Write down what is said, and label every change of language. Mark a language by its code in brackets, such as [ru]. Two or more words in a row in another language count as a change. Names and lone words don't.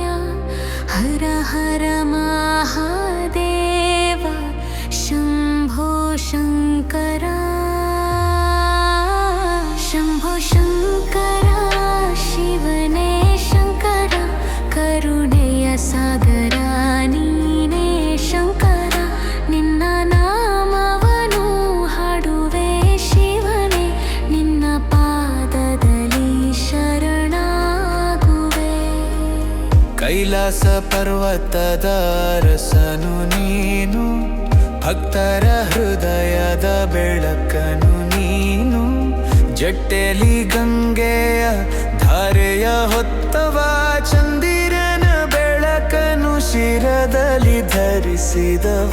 [sa] हर हर महादेव शम्भो शङ्कर। [kn] ಶಂಭೋ ಶಂಕರ ಶಿವನೇ ಶಂಕರ ಕರುಣೆಯ ಸಾಗರ ನೀನೇ ಶಂಕರ ನಿನ್ನ ನಾಮವನು ಹಾಡುವೆ ಶಿವನೇ ನಿನ್ನ ಪಾದದಲ್ಲಿ ಶರಣಾಗುವೆ ಕೈಲಾಸ ಪರ್ವತದ ಅರಸನು ನೀನು ಭಕ್ತರ ಹೃದಯದ ಬೆಳಕನು ನೀನು ಜಟ್ಟೆಲಿ ಗಂಗೆಯ ಧಾರೆಯ ಹೊತ್ತವ ಚಂದಿರನ ಬೆಳಕನು ಶಿರದಲ್ಲಿ ಧರಿಸಿದವ